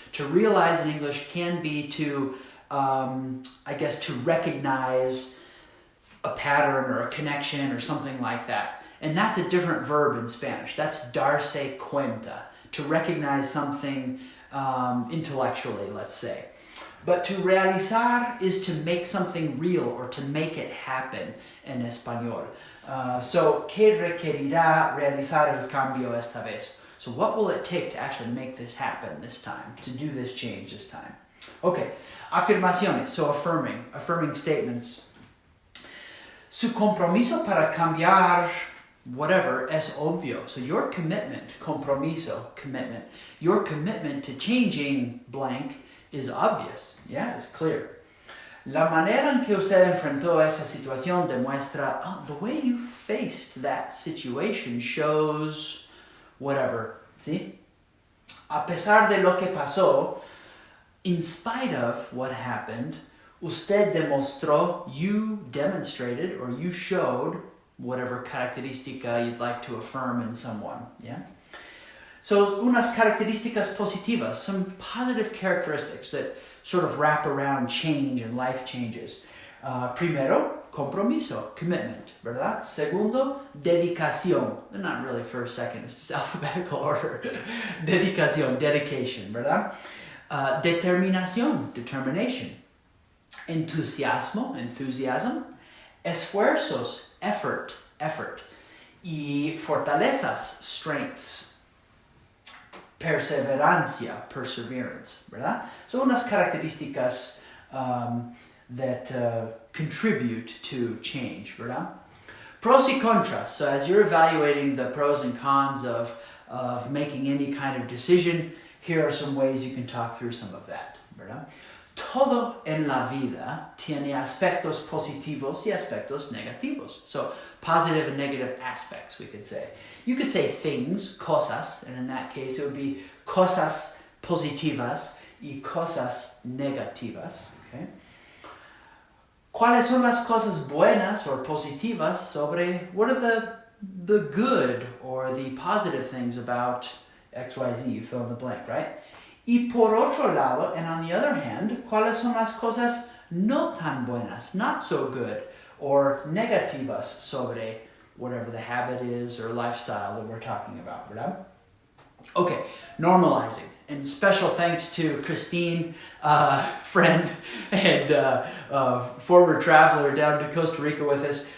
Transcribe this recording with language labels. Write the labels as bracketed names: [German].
[English] To realize in English can be to, to recognize a pattern or a connection or something like that. And that's a different verb in Spanish. That's [Spanish] darse cuenta, [English] to recognize something intellectually, let's say. But to realizar is to make something real or to make it happen in español. [Spanish] So, ¿qué requerirá realizar el cambio esta vez? [English] So what will it take to actually make this happen this time, to do this change this time? Okay, afirmaciones, so affirming statements. [Spanish] Su compromiso para cambiar whatever es obvio. [English] So your commitment, compromiso, commitment, your commitment to changing blank is obvious. Yeah, it's clear. [Spanish] La manera en que usted enfrentó esa situación demuestra, [English] the way you faced that situation shows whatever. ¿Sí? [Spanish] A pesar de lo que pasó, [English] in spite of what happened, [Spanish] usted demostró, [English] you demonstrated, or you showed whatever característica you'd like to affirm in someone. Yeah? So, unas características positivas, some positive characteristics that sort of wrap around change and life changes. [Spanish] Primero, compromiso, commitment, ¿verdad? Segundo, dedicación. [English] They're not really first, second, it's just alphabetical order. [Spanish] Dedicación, dedication, ¿verdad? Determinación, determination. Entusiasmo, enthusiasm. Esfuerzos, effort. Y fortalezas, strengths. [English] Perseverancia, perseverance, ¿verdad? So [Spanish] unas características [English] that contribute to change, ¿verdad? [Spanish] Pros y contras. [English] So as you're evaluating the pros and cons of making any kind of decision, here are some ways you can talk through some of that, ¿verdad? [Spanish] Todo en la vida tiene aspectos positivos y aspectos negativos. [English] So positive and negative aspects, we could say. You could say things, cosas, and in that case it would be [Spanish] cosas positivas y cosas negativas. [English] Okay? [Spanish] ¿Cuáles son las cosas buenas [English] or [Spanish] positivas sobre, [English] what are the good or the positive things about XYZ, you fill in the blank, right? [Spanish] Y por otro lado, [English] and on the other hand, [Spanish] ¿cuáles son las cosas no tan buenas, [English] not so good, or [Spanish] negativas sobre [English] whatever the habit is or lifestyle that we're talking about, ¿verdad? Okay, normalizing. And special thanks to Christine, friend and former traveler down to Costa Rica with us.